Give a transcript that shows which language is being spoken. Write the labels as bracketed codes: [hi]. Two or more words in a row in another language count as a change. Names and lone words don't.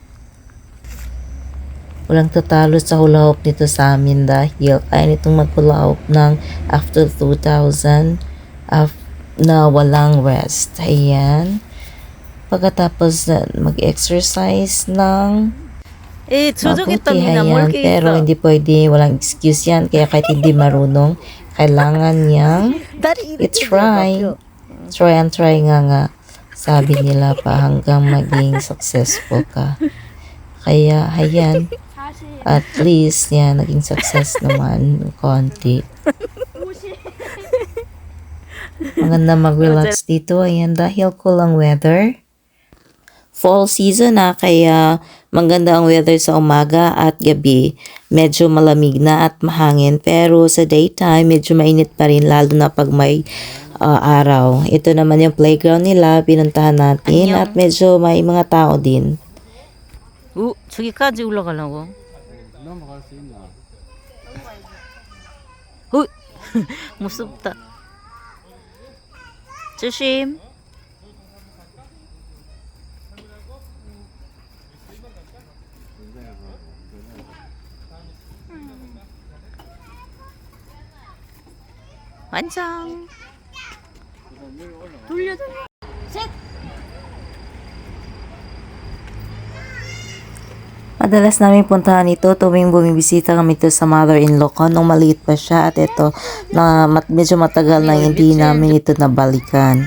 [tl] Walang tatalo sa hula hoop nito sa amin dahil kaya nitong mag-hula hoop ng after 2000 na walang rest. Ayan. Pagkatapos mag-exercise ng mabuti, ayan. Pero hindi pwede, walang excuse yan. Kaya kahit hindi marunong, kailangan niyang i-try. [en] Try and try [tl] nga. Sabi nila pa hanggang maging successful ka. Kaya, ayan. [en] At least, [tl] yan, naging success naman. Konti. Maganda mag-relax dito. Ayan, dahil cool ang weather. [en] Fall season [tl] na, kaya maganda ang weather sa umaga at gabi. Medyo malamig na at mahangin. Pero sa daytime, medyo mainit pa rin, lalo na pag may araw. Ito naman yung playground nila, pinuntahan natin. At medyo may mga tao din. [ko] 저기까지 올라가려고. 넘어갈 수 있나? 무섭다. 조심. 완성. 돌려. [tl] Madalas namin puntahan ito tuwing bumibisita kami ito sa mother-in-law ko nung maliit pa siya, at ito na medyo matagal na hindi namin ito nabalikan.